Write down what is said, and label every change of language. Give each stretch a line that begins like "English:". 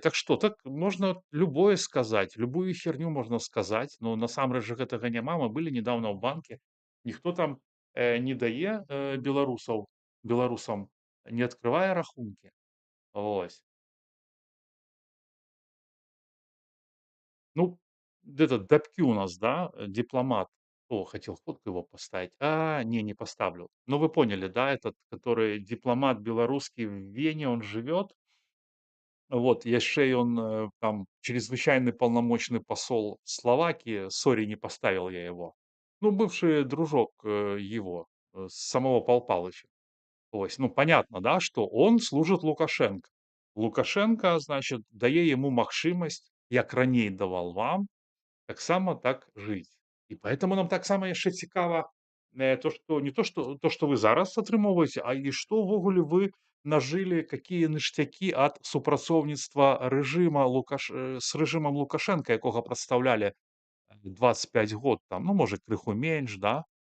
Belarusian: Так што, так можна любое сказаць, любую херню можна сказаць, но насамрэч жа гэтага няма. Мы былі нядаўна ў банке, ніхто там не дае беларусам, не открывае рахункі. Вось.
Russian: Ну, этот Дабкюнас, да, дипломат. О, хотел фотку его поставить. Не поставлю. Но вы поняли, да, этот, который дипломат белорусский в Вене, он живет. Вот, яшчэ ён там чрезвычайный полномочный посол Словакии, сори, не поставил я его. Ну, бывший дружок его, самого Пал Палыча. То есть, ну, понятно, да, что он служит Лукашенко.
Belarusian: Лукашенко, значит, дае ему магчымасць, як раней давал вам, таксама так жыць. І поэтому нам таксама яшчэ цікава то, что не то, что вы зараз атрымоўваеце, а і што ўвогуле вы нажылі, какие ніштякі ад супрацоўніцтва рэжыма з рэжымам Лукашенко, якога прадстаўлялі 25 год там, ну, можа, крыху менш, да?